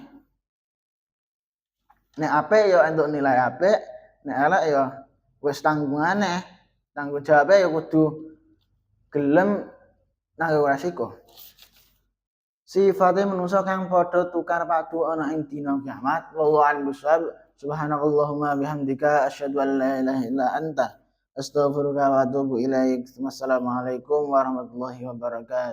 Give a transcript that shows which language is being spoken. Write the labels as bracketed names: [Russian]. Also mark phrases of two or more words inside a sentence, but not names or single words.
[Javanese] Nek apik ya entuk nilai apik, nek elek ya wis tanggungane, tanggung jawabe ya kudu gelem nanggung resiko. Sifate manusa kang padha tukar padu ana ing dina kiamat. [Arabic] والله أعلم بالصواب. سبحانك اللهم وبحمدك أشهد أن لا إله إلا أنت أستغفرك وأتوب إليك. والسلام عليكم ورحمة الله وبركاته.